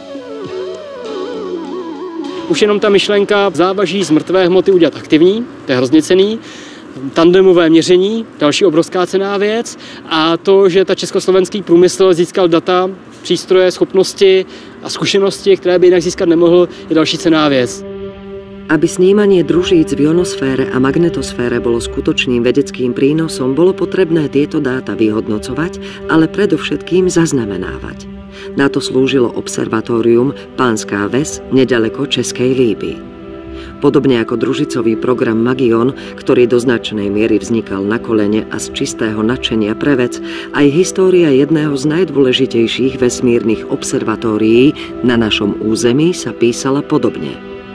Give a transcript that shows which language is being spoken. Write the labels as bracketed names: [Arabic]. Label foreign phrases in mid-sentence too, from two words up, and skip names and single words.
[Czech] Už jenom ta myšlenka závaží z mrtvé hmoty udělat aktivní, to je hrozně cenný. Tandemové měření, další obrovská cenná věc a to, že ta československý průmysl získal data, přístroje, schopnosti a zkušenosti, které by jinak získat nemohl, je další cenná věc. [Slovak] Aby snímanie družíc v ionosfére a magnetosfére bolo skutočným vedeckým prínosom, bolo potrebné tieto dáta vyhodnocovať, ale predovšetkým zaznamenávať. Na to slúžilo observatórium Pánská Ves nedaleko Českej Líby. Podobne ako družicový program Magion, ktorý do značnej miery vznikal na kolene a z čistého nadšenia pre vec, aj história jedného z najdôležitejších vesmírnych observatórií na našom území sa písala podobne.